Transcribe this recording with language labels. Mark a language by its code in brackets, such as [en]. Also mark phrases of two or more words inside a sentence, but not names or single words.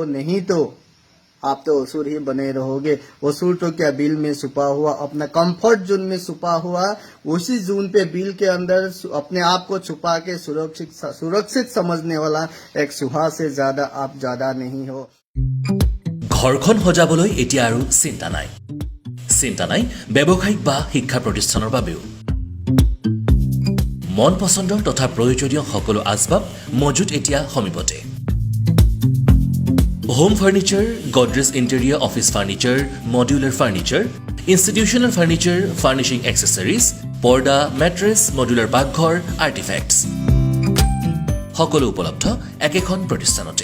[hi] नहीं तो आप तो असुर ही बने रहोगे। असुर तो क्या बिल में छुपा हुआ, अपना कंफर्ट जोन में छुपा हुआ, उसी जोन पे बिल के अंदर अपने आप को छुपा के सुरक्षित समझने वाला एक सुहा से ज्यादा आप ज्यादा नहीं हो। [as] ঘৰখন সজাবলৈ এতিয়া আৰু চিন্তা নাই ব্যৱসায়িক বা শিক্ষা প্ৰতিষ্ঠানৰ বাবেও। মন পছন্দৰ তথা প্ৰয়োজনীয় সকলো আচবাব মজুত এতিয়া সমীপতে। [en] Home furniture, Godrej interior office furniture, modular furniture, institutional furniture, furnishing accessories, পৰ্দা, mattress, modular পাকঘৰ, আৰ্টিফেক্টছ [as] সকলো উপলব্ধ একেখন প্ৰতিষ্ঠানতে।